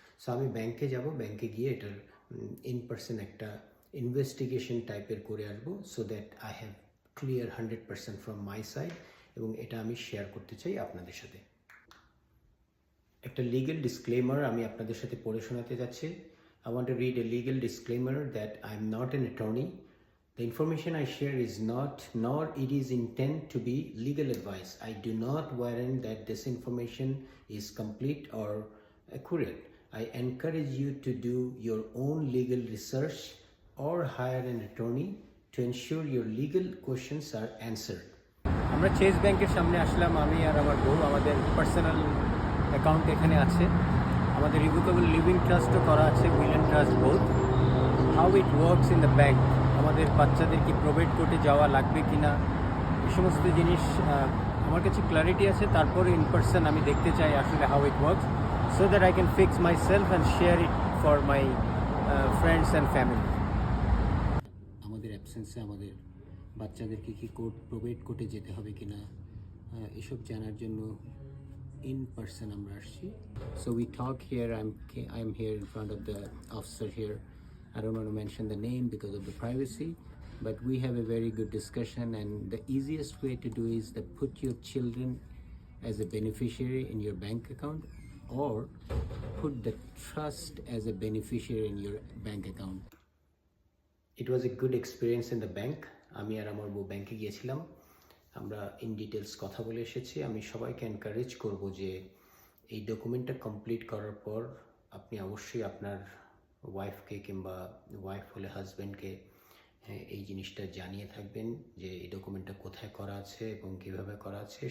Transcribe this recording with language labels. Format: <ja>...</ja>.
<bn>So আমি ব্যাংকে যাব, ব্যাংকে গিয়ে এটার ইন পার্সন একটা ইনভেস্টিগেশন টাইপের করে আসবো,</bn> <en>so that I have clear 100% from my side,</en> <bn>এবং এটা আমি শেয়ার করতে চাই আপনাদের সাথে। একটা লিগ্যাল ডিসক্লেমার আমি আপনাদের সাথে পড়ে শোনাতে যাচ্ছি।</bn> <en>I want to read a legal disclaimer that I am not an attorney. The information I share is not, nor it is intended to be legal advice. I do not warrant that this information is complete or accurate. I encourage you to do your own legal research or hire an attorney to ensure your legal questions are answered.</en> <bn>আমরা Chase ব্যাংকের সামনে আসলাম, আমি আর আমার বউ। আমাদের personal account এখানে আছে, আমাদের রিভোকেবল লিভিং ট্রাস্টও করা আছে, will and trust both.</bn> <en>how it works in the bank,</en> <bn>আমাদের বাচ্চাদের কি প্রোবেট কোর্টে যাওয়া লাগবে কি না, এই সমস্ত জিনিস আমার কাছে ক্ল্যারিটি আছে।</bn> <en>তারপরে in person</en> <bn>আমি দেখতে চাই আসলে</bn> <en>How it works, so that I can fix myself and share it for my friends and family.</en> <bn>আমাদের অ্যাবসেন্সে আমাদের বাচ্চাদেরকে কি কোর্ট প্রোবেট কোর্টে যেতে হবে কি না এসব জানার জন্য in person আমরা আসছি।</bn> <en>So we talk here, I'm here in front of the officer here. I don't want to mention the name because of the privacy, but we have a very good discussion, and the easiest way to do is to put your children as a beneficiary in your bank account, or put the trust as a beneficiary in your bank account. It was a good experience in the bank.</en> <bn>আমি আর আমার বউ ব্যাংকে গিয়েছিলাম, আমরা in details কথা বলে এসেছি। আমি সবাইকে এনকারেজ করব যে এই ডকুমেন্টটা কমপ্লিট করার পর আপনি অবশ্যই আপনার ওয়াইফকে কিংবা ওয়াইফ হলে হাজব্যান্ডকে এই জিনিসটা জানিয়ে থাকবেন যে এই ডকুমেন্টটা কোথায় করা আছে এবং কীভাবে করা আছে।</bn>